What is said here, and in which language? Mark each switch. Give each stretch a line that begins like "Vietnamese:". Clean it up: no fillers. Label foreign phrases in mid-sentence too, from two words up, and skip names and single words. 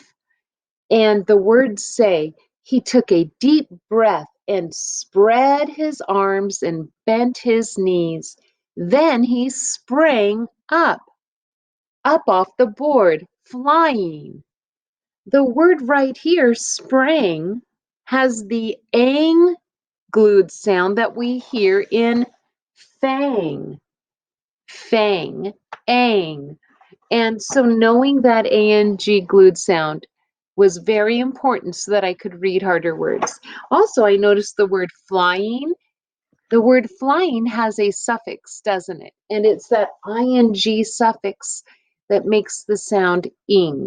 English: And the words say, he took a deep breath and spread his arms and bent his knees. Then he sprang up off the board, flying. The word right here, sprang, has the ang glued sound that we hear in fang, fang, ang. And so knowing that ang glued sound was very important so that I could read harder words. Also, I noticed the word flying. The word flying has a suffix, doesn't it? And it's that ing suffix that makes the sound ing.